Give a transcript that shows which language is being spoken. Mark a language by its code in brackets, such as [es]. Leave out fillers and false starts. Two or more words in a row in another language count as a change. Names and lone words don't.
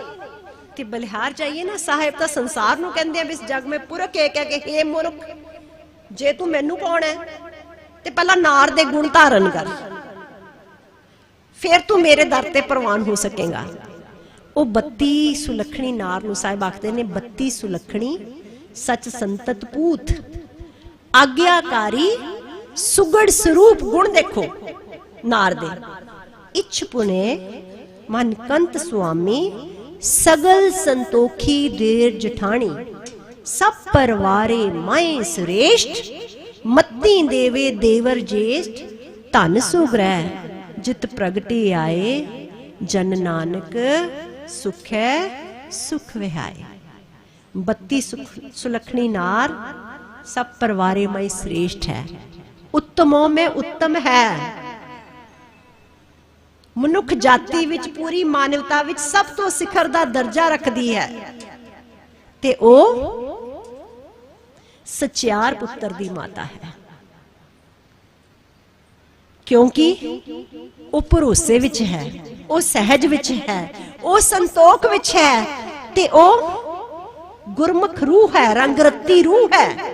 [pa] ਤੇ ਬਲਿਹਾਰ ਜਾਈਏ ਨਾ, ਸਾਹਿਬ ਤਾਂ ਸੰਸਾਰ ਨੂੰ ਕਹਿੰਦੇ ਆ ਇਸ ਜਗ ਮੇਂ ਪੁਰਖ ਕਹਿ ਕੇ ਹੇ ਮੂਰਖ, ਜੇ ਤੂੰ ਮੈਨੂੰ ਪਾਉਣਾ ਹੈ ਤੇ ਪਹਿਲਾ ਨਾਰ ਦੇ ਗੁਣ ਧਾਰਨ ਕਰ, ਫਿਰ ਤੂੰ ਮੇਰੇ ਦਰ ਤੇ ਪਰਵਾਨ ਹੋ ਸਕੇਗਾ। ਵੋ 32 ਸੁਲੱਖਣੀ ਨਾਰ ਨੂੰ ਸਾਹਿਬ ਆਖਦੇ ਨੇ 32 ਸੁਲੱਖਣੀ ਸਚ ਸੰਤਤ ਪੂਤ ਆਗਿਆਕਾਰੀ ਸੁਘੜ ਸਰੂਪ। ਗੁਣ ਦੇਖੋ ਨਾਰ ਦੇ, ਇਛ ਪੁੰਨੇ ਮਨ ਕੰਤ ਸੁਆਮੀ ਸਗਲ ਸੰਤੋਖੀ ਦੇਰ ਜਠਾਨੀ, ਸਭ ਪਰਵਾਰੇ ਮਾਏ ਸ੍ਰੇਸਟ ਮੱਤੀ ਦੇਵੇ ਦੇਵਰ ਜੇਸਟ। ਧਨ ਸੁਗ੍ਰਹ ਜਿਤ ਪ੍ਰਗਟੇ ਆਏ ਜਨ ਨਾਨਕ ਸੁਖ ਹੈ ਸੁਖ ਵਿਹਾਏ। 32 ਸੁਲੱਖਣੀ ਨਾਰ ਸਭ ਪਰਵਾਰੇ ਮਈ ਸ੍ਰੇਸਟ ਹੈ, [hi] उत्तमों में उत्तम है। [pa] ਮਨੁੱਖ ਜਾਤੀ ਵਿੱਚ ਪੂਰੀ ਮਾਨਵਤਾ ਵਿੱਚ ਸਭ ਤੋਂ ਸਿਖਰ ਦਾ ਦਰਜਾ ਰੱਖਦੀ ਹੈ, ਤੇ ਓ ਸਚਿਆਰ ਪੁੱਤਰ ਦੀ ਮਾਤਾ ਹੈ, ਕਿਉਂਕਿ ਵੋ ਭਰੋਸੇ ਵਿੱਚ ਹੈ, ਵੋ ਸਹਿਜ ਵਿੱਚ ਹੈ, ਵੋ ਸੰਤੋਖ ਵਿੱਚ ਹੈ, ਤੇ ਓ ਗੁਰਮੁਖ ਰੂਹ ਹੈ, ਰੰਗਰੱਤੀ ਰੂਹ ਹੈ।